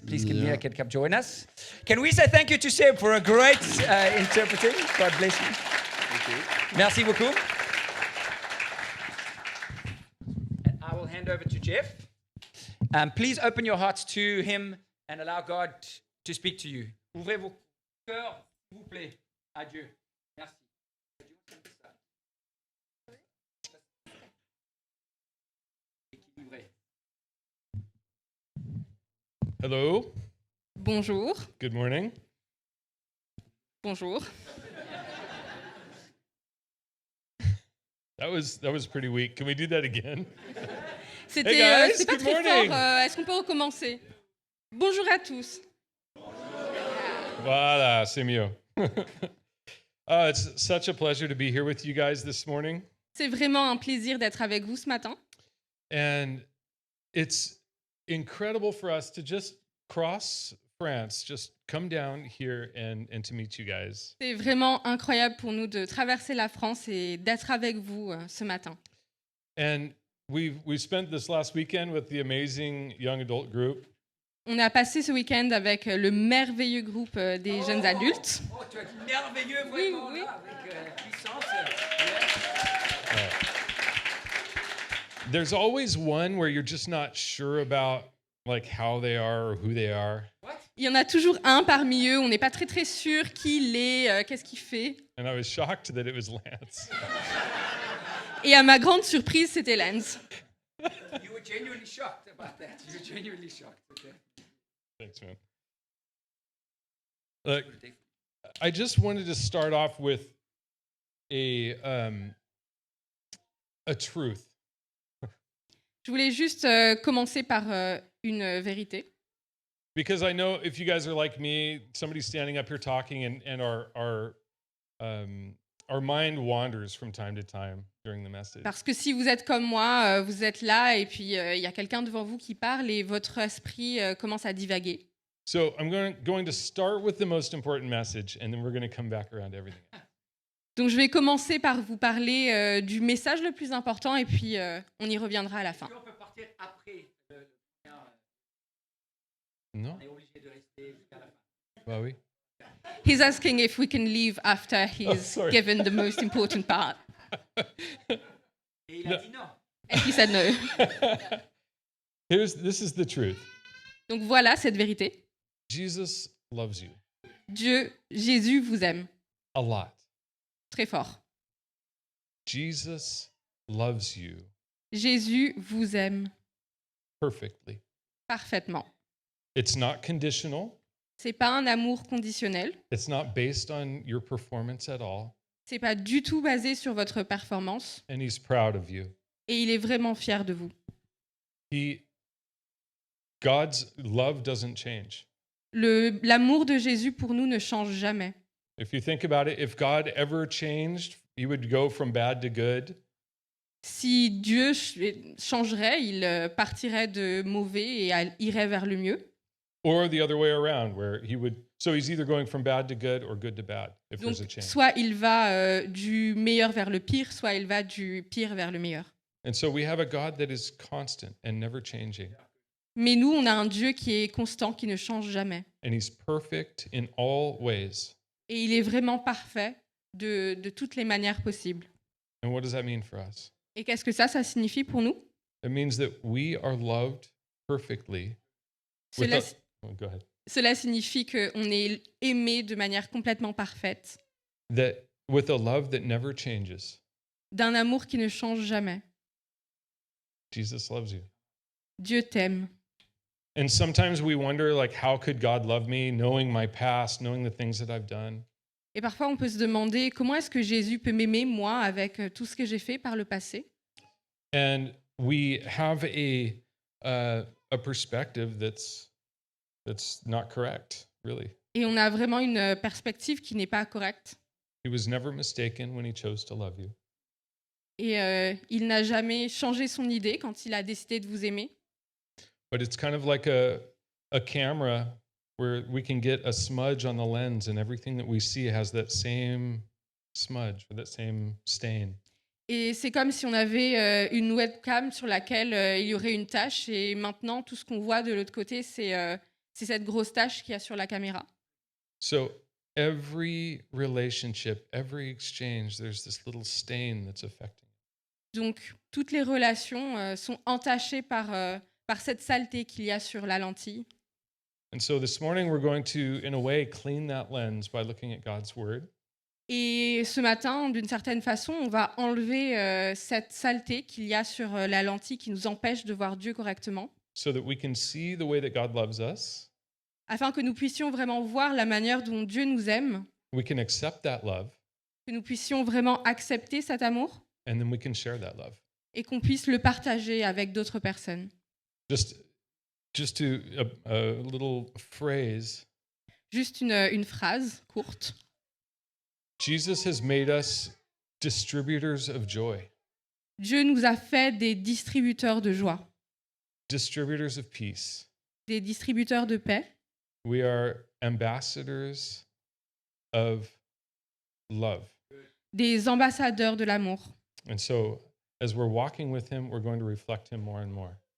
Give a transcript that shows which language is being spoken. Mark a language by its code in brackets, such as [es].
[en] Please, Mia can come join us. Can we say thank you to Seb for a great interpreting? God bless you. [fr] Merci beaucoup. [en] And I will hand over to Jeff. Please open your hearts to him and allow God to speak to you. [fr] Ouvrez vos cœurs, s'il vous plaît, à Dieu. Merci. [en] Hello. [fr] Bonjour. [en] Good morning. [fr] Bonjour. [en] That was pretty weak. Can we do that again? [fr] C'était [en] Hey guys, [fr] c'est pas [en] good [fr] très [en] morning. [fr] fort. Est-ce qu'on peut recommencer? Bonjour à tous. Voilà, c'est mieux. [en] It's such a pleasure to be here with you guys this morning. [fr] C'est vraiment un plaisir d'être avec vous ce matin. [en] And it's incredible for us to just cross France, just come down here and to meet you guys. [fr] C'est vraiment incroyable pour nous de traverser la France et d'être avec vous ce matin. [en] And we spent this last weekend with the amazing young adult group. [fr] On a passé ce week-end avec le merveilleux groupe des jeunes adultes. Oh, tu es merveilleux, vraiment, Oui, oui. là, avec puissance. [en] There's always one where you're just not sure about like how they are or who they are. [fr] Il y en a toujours un parmi eux, on n'est pas très sûr qui il est, qu'est-ce qu'il fait. [en] And I was shocked that it was Lance. [fr] Et à ma grande surprise, c'était Lance. [en] You were genuinely shocked about that. You were genuinely shocked. Okay. Thanks, man. Look, I just wanted to start off with a truth. [fr] Je voulais juste commencer par une vérité. [en] Because I know if you guys are like me, somebody's standing up here talking and our mind wanders from time to time during the message. [fr] Parce que si vous êtes comme moi, vous êtes là et puis il y a quelqu'un devant vous qui parle et votre esprit commence à divaguer. [en] So I'm going to start with the most important message, and then we're going to come back around to everything. [fr] Donc je vais commencer par vous parler du message le plus important et puis on y reviendra à la fin. On peut partir après le premier. [en] No? [fr] On est obligé de rester jusqu'à la fin. Bah oui. [en] He's asking if we can leave after he's sorry. given the most important part. [fr] Et il a dit non. [en] And he said no. This is the truth. [fr] Donc voilà cette vérité. [en] Jesus loves you [fr] Jésus vous aime [en] a lot. [fr] très fort. [en] Jesus loves you [fr] Jésus vous aime [en] perfectly. [fr] parfaitement. [en] It's not conditional. [fr] C'est pas un amour conditionnel. [en] It's not based on your performance at all. [fr] C'est pas du tout basé sur votre performance [en] And he's proud of you. [fr] et il est vraiment fier de vous. [en] God's love doesn't change. [fr] L'amour de Jésus pour nous ne change jamais. [en] If you think about it, if God ever changed, he would go from bad to good. [fr] Si Dieu changerait, il partirait de mauvais et irait vers le mieux. [en] Or the other way around, where he would. So he's either going from bad to good or good to bad if [fr] Donc, [en] there's a change. [fr] soit il va du meilleur vers le pire, soit il va du pire vers le meilleur. [en] And so we have a God that is constant and never changing. [fr] Mais nous, on a un Dieu qui est constant, qui ne change jamais. [en] And he's perfect in all ways. [fr] Et il est vraiment parfait de toutes les manières possibles. [en] And what does that mean for us? [fr] Et qu'est-ce que ça signifie pour nous? [en] It means that we are loved perfectly. [fr] Cela, [en] Oh, go ahead. [fr] cela signifie qu'on est aimé de manière complètement parfaite, [en] That with a love that never changes. [fr] d'un amour qui ne change jamais. [en] Jesus loves you. [fr] Dieu t'aime. [en] And sometimes we wonder, like, how could God love me, knowing my past, knowing the things that I've done? [fr] Et parfois, on peut se demander comment est-ce que Jésus peut m'aimer, moi, avec tout ce que j'ai fait par le passé. [en] And we have a perspective that's not correct, really. [fr] Et on a vraiment une perspective qui n'est pas correcte. [en] He was never mistaken when he chose to love you. [fr] Et il n'a jamais changé son idée quand il a décidé de vous aimer. [en] But it's kind of like a camera where we can get a smudge on the lens and everything that we see has that same smudge or that same stain. [fr] Et c'est comme si on avait une webcam sur laquelle il y aurait une tache et maintenant tout ce qu'on voit de l'autre côté c'est cette grosse tache qu'il y a sur la caméra. [en] So every relationship, every exchange, there's this little stain that's affecting. [fr] Donc toutes les relations sont entachées par cette saleté qu'il y a sur la lentille. [en] And so this morning we're going to, in a way, clean that lens by looking at God's word. [fr] Et ce matin, d'une certaine façon, on va enlever cette saleté qu'il y a sur la lentille qui nous empêche de voir Dieu correctement, [en] So that we can see the way that God loves us, [fr] afin que nous puissions vraiment voir la manière dont Dieu nous aime, [en] we can accept that love, [fr] que nous puissions vraiment accepter cet amour [en] and then we can share that love. [fr] et qu'on puisse le partager avec d'autres personnes. [en] Just to a little phrase. [fr] Juste une phrase courte. [en] Jesus has made us distributors of joy, [fr] Dieu nous a fait des distributeurs de joie, [en] distributors of peace. [fr] des distributeurs de paix. [en] We are ambassadors of love. [fr] Des ambassadeurs de l'amour. [en] And so, as we're walking with him, we're going to reflect him more and more.